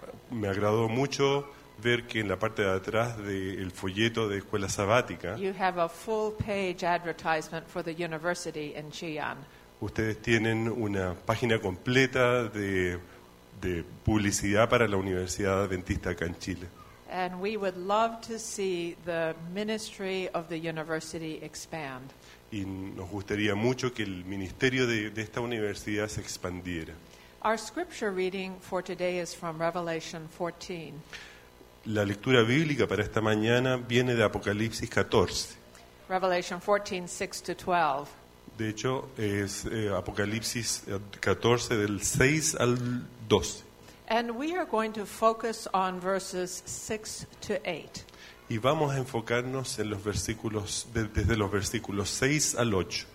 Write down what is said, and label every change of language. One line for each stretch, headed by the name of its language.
Spanish: Me agradó mucho ver que en la parte de atrás del folleto de escuela sabática.
English: You have a full page advertisement for the university in Xi'an.
Spanish: Ustedes tienen una página completa de publicidad para la Universidad Adventista acá en Chile.
English: And we would love to see the ministry of the university expand.
Spanish: Y nos gustaría mucho que el ministerio de esta universidad se expandiera.
English: Our scripture reading for today is from Revelation 14.
Spanish: La lectura bíblica para esta mañana viene de Apocalipsis 14.
English: Revelation 14, 6-12.
Spanish: De hecho, es Apocalipsis 14, del 6 al 12.
English: And we are going to focus on verses 6 to 8.
Spanish: Y vamos a enfocarnos en los versículos, desde los versículos 6 al 8.